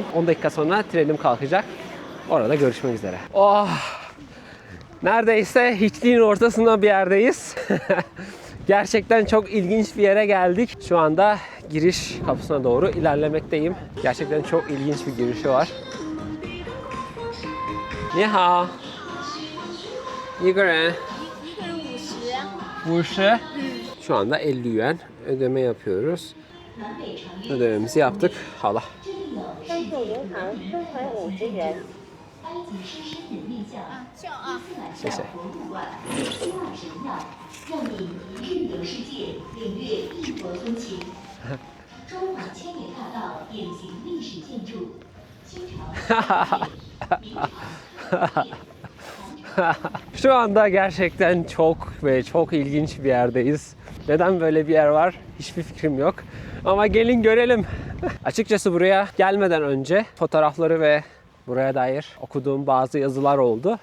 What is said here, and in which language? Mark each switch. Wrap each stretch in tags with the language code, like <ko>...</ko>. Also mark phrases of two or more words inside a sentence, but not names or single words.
<tr>10 dakika sonra trenim kalkacak. Orada görüşmek üzere. Oh! Neredeyse hiçliğin ortasında bir yerdeyiz. Gerçekten çok ilginç bir yere geldik. Şu anda giriş kapısına doğru ilerlemekteyim. Gerçekten çok ilginç bir girişi var.</tr> <zh>Ni hao. 一个人50.</zh> <tr>Şu anda 50 yuan ödeme yapıyoruz. Ödememizi yaptık. Hala.</tr> <zh>谢谢。让你一日游世界，领略异国风情。中华千年大道典型历史建筑，清朝。</zh> <tr>Şu anda gerçekten çok ve çok ilginç bir yerdeyiz. Neden böyle bir yer var? Hiçbir fikrim yok. Ama gelin görelim. Açıkçası buraya gelmeden önce fotoğrafları ve buraya dair okuduğum bazı yazılar oldu.</tr>